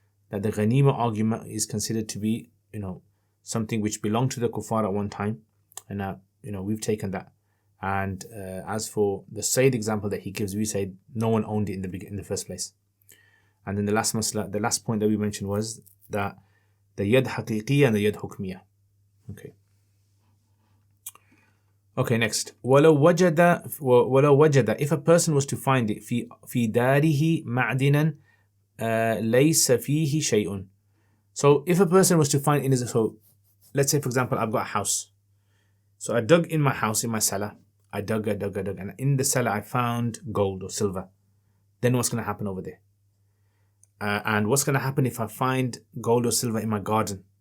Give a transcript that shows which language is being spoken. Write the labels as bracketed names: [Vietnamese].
[English] That the ghanima argument is considered to be, something which belonged to the kuffar at one time, and we've taken that. And as for the Sayyid example that he gives, we say no one owned it in the first place. And then the last point that we mentioned was that the yad haqiqiyya and the yad hukmiyya. Okay, next. [Arabic] وَلَوْ وَجَدَ, [English] if a person was to find it [Arabic] في داره معدنا ليس فيه شيء. [English] So if a person was to find in his, so let's say for example I've got a house. So I dug in my house, in my cellar. I dug, and in the cellar I found gold or silver. Then what's going to happen over there? And what's going to happen if I find gold or silver in my garden?